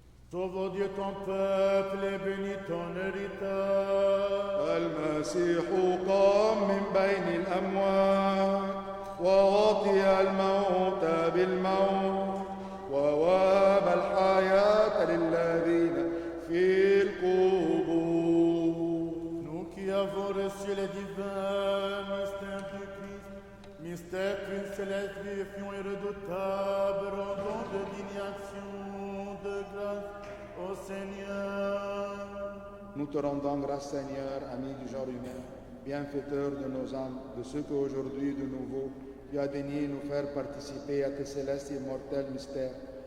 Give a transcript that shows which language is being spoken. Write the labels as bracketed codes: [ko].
[fr] Sauve, ô Dieu, ton peuple et bénis ton héritage. [ar] المسيح قام من بين الأموات ووطئ الموت بالموت ووهب الحياة للذين في القبور. [fr] Nous qui avons reçu les divins mystères du Christ, mystère qu'une céleste, vivifiant et redoutable, rendons de dignation, de grâce au Seigneur. Nous te rendons grâce, Seigneur, ami du genre humain, bienfaiteur de nos âmes, de ce qu'aujourd'hui, de nouveau, tu as daigné nous faire participer à tes célestes et immortels mystères.